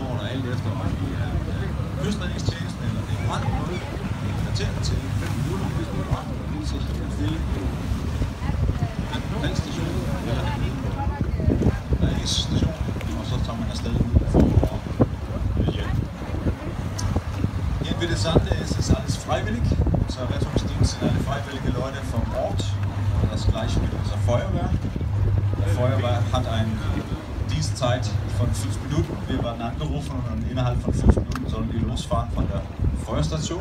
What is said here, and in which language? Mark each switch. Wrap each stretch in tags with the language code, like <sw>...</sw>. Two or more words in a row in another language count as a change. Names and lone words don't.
<da>alt efter om vi er kystredningstjenesten eller det er brand, kvarter til 5 minutter, hvis det er brand, og så skal vi stille en vandstation eller en redningsstation, og så tager man afsted for at hjælpe.</da> <de>Wie das Sande ist, ist alles freiwillig. Unser Rettungsdienst sind alle freiwillige Leute vom Ort. Das gleiche mit unserer Feuerwehr. Die Feuerwehr hat eine Dienstzeit von 5 Minuten. Wir werden angerufen und innerhalb von 5 Minuten sollen die losfahren von der Feuerstation.</de>